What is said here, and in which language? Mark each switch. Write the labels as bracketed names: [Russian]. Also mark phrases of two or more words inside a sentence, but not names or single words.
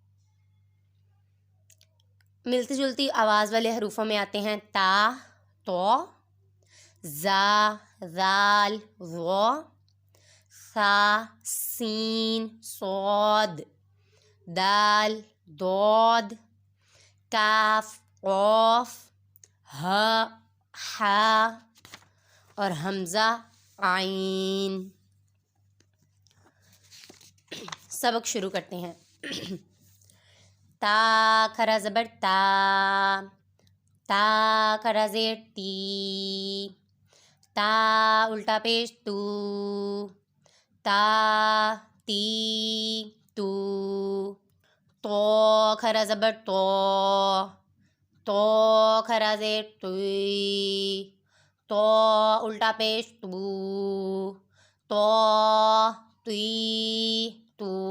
[Urdu] ملتی جلتی آواز والے حروفوں میں آتے ہیں تا، تو، زا، ذال، ظا، ثا، سین، صاد، دال، ضاد، کاف، قاف، ہ، ح اور حمزہ، عین۔ سبق شروع کرتے ہیں۔ تا کھرا زبر تا، تا کھرا زیر تی، تا الٹا پیش تو، تا تی تو، تو کھرا زبر تو، تو کھرا زیر توی، تو الٹا پیش تو تی تو۔